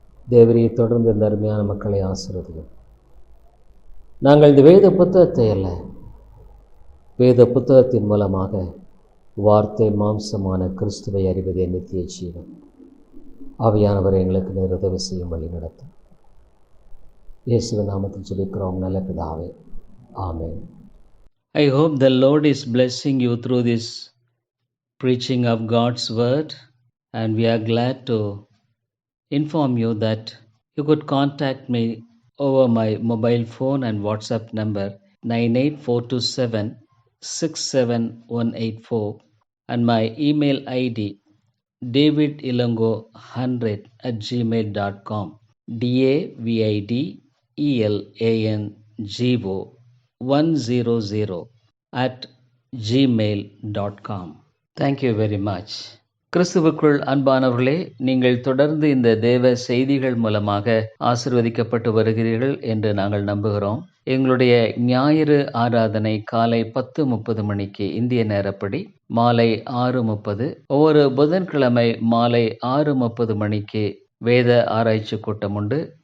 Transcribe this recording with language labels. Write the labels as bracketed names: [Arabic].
[Tamil] தேவரையை தொடர்ந்து இந்த அருமையான மக்களை ஆசீர்வதியும். நாங்கள் இந்த வேத புத்தகத்தை அல்ல, வேத புத்தகத்தின் மூலமாக வார்த்தை மாம்சமான கிறிஸ்துவை அறிவதே நித்திய ஜீவன். ஆவியானவரை எங்களுக்கு நேர் உதவி செய்யும் வழி நடத்தும். இயேசுவின் நாமத்தில் ஜெபிக்கிறோம் நல்ல பிதாவே, ஆமென். [English] I hope the Lord is blessing you through this preaching of God's word, and we are glad to inform you that you could contact me over my mobile phone and WhatsApp number 98427-67184 and my email ID davidilongo100@gmail.com, davidelango100@gmail.com. Thank you very much. [Tamil] கிறிஸ்துவுக்குள் அன்பானவர்களே, நீங்கள் தொடர்ந்து இந்த தேவ செய்திகள் மூலமாக ஆசீர்வதிக்கப்பட்டு வருகிறீர்கள் என்று நாங்கள் நம்புகிறோம். எங்களுடைய ஞாயிறு ஆராதனை காலை 10:30 மணிக்கு இந்திய நேரப்படி, மாலை 6:30, ஒவ்வொரு புதன்கிழமை மாலை 6:30 மணிக்கு வேத ஆராய்ச்சி கூட்டம் உண்டு.